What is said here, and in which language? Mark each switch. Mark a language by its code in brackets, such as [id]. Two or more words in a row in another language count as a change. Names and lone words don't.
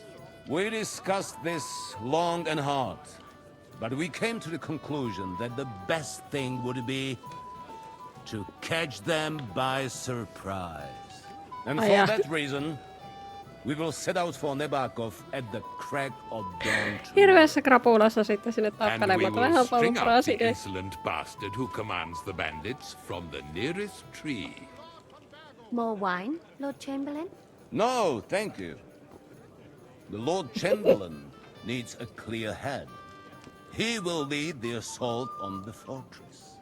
[en] We discussed this long and hard, but we came to the conclusion that the best thing would be to catch them by surprise. And for yeah. that reason, we will set out for Nebakov at the crack of dawn. [fi] Hirveässä krapulassa sitten sinne [en] And we [fi] tappelemaan. [en] will [fi] Vähän [en] string [fi] paljon [en] up the idea. insolent bastard who commands the bandits from the nearest tree. More wine, Lord Chamberlain? No, thank you. The Lord Chamberlain needs a clear head. He will lead the assault on the fortress.